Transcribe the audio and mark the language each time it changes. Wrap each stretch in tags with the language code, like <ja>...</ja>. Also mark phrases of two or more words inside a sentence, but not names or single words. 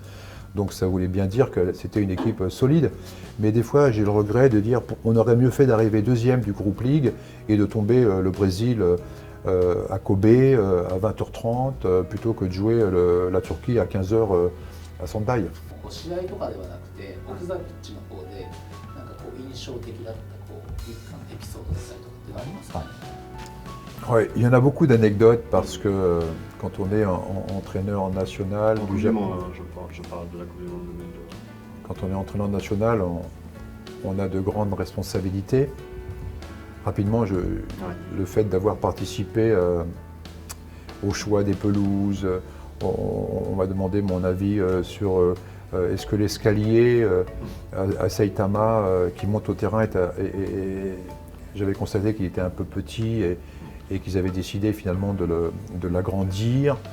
<fr>Donc ça voulait bien dire que c'était une équipe solide. Mais des fois, j'ai le regret de dire qu'on aurait mieux fait d'arriver deuxième du</fr> <en>Group League</en> <fr>et de tomber le Brésil à Kobe à 20h30 plutôt que de jouer la Turquie à 15h à Sandai.</fr> <ja>試合とかではなくて、オフザピッチの方でなんかこう印象的だったエピソードだったりとかっていうのありますかね。</ja> <fr>Ouais, il y en a beaucoup d'anecdotes parce que quand on est entraîneur national du Japon, je parle de la Coupe du Monde 2002. quand on est entraîneur national, on a de grandes responsabilités. Rapidement, le fait d'avoir participé au choix des pelouses, on m'a demandé mon avis sur est-ce que l'escalier à Saitama qui monte au terrain j'avais constaté qu'il était un peu petit et qu'ils avaient décidé finalement de l'agrandir.</fr>